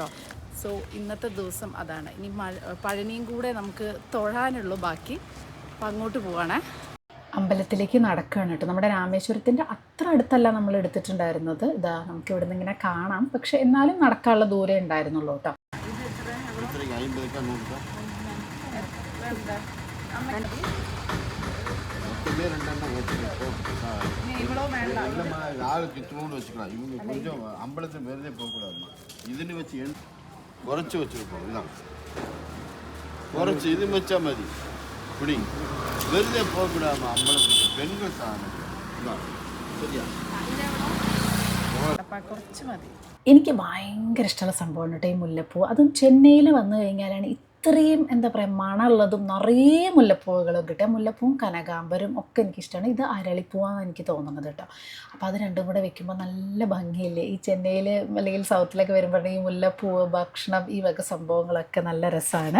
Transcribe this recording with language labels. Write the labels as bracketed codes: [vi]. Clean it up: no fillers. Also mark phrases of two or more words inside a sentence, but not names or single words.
[ml] സോ ഇന്നത്തെ ദിവസം അതാണ്. ഇനി പഴനിയും കൂടെ നമുക്ക് തൊഴാനുള്ളൂ ബാക്കി. അപ്പം അങ്ങോട്ട് പോവാണേ. അമ്പലത്തിലേക്ക് നടക്കുകയാണ് കേട്ടോ. നമ്മുടെ രാമേശ്വരത്തിൻ്റെ അത്ര അടുത്തല്ല നമ്മൾ എടുത്തിട്ടുണ്ടായിരുന്നത്. ഇതാ നമുക്ക് ഇവിടെ നിന്ന് ഇങ്ങനെ കാണാം, പക്ഷെ എന്നാലും നടക്കാനുള്ള ദൂരം ഉണ്ടായിരുന്നുള്ളൂ കേട്ടോ. [ta] கொஞ்சம் அம்பலத்தை வெறுதே போகக்கூடாதுமா. இதுன்னு வச்சு குறைச்சி வச்சுருக்கோம். இதான் குறைச்சி இது வச்சா மதி இப்படி வெறுதே போகக்கூடாதுமா. அம்பலத்துக்கு பெண்கள் சாதனம் இதான் சரியா? [ml] കുറച്ച് മതി. എനിക്ക് ഭയങ്കര ഇഷ്ടമുള്ള സംഭവമാണ് കേട്ടോ ഈ മുല്ലപ്പൂ. അതും ചെന്നൈയിൽ വന്നു കഴിഞ്ഞാലാണ് ഇത്രയും എന്താ പറയുക മണമുള്ളതും നിറയെ മുല്ലപ്പൂവുകളും കിട്ടുക. മുല്ലപ്പൂവും കനകാമ്പരും ഒക്കെ എനിക്കിഷ്ടമാണ്. ഇത് അരളിപ്പൂവാണെന്ന് എനിക്ക് തോന്നുന്നത് കേട്ടോ. അപ്പോൾ അത് രണ്ടും കൂടെ വെക്കുമ്പോൾ നല്ല ഭംഗിയില്ലേ. ഈ ചെന്നൈയിൽ അല്ലെങ്കിൽ സൗത്തിലൊക്കെ വരുമ്പോഴേ ഈ മുല്ലപ്പൂവ്, ഭക്ഷണം, ഈ വക സംഭവങ്ങളൊക്കെ നല്ല രസമാണ്.